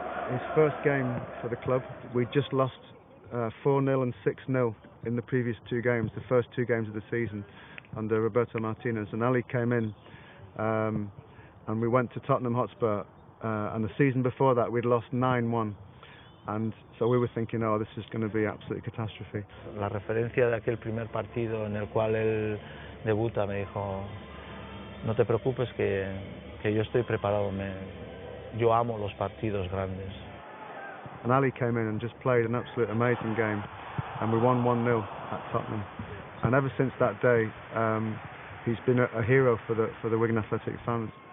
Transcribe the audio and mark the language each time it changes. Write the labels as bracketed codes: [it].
[en] His first game for the club, we just lost 4-0 and 6-0 in the previous two games, the first two games of the season, under Roberto Martinez. And Ali came in and we went to Tottenham Hotspur, and the season before that we'd lost 9-1. And so we were thinking, oh, this is going to be absolute catastrophe. [es] La referencia de aquel primer partido en el cual él debuta me dijo, no te preocupes que yo estoy preparado, yo amo los partidos grandes. [en] And Ali came in and just played an absolute amazing game, and we won 1-0 at Tottenham. And ever since that day, he's been a hero for the Wigan Athletic fans.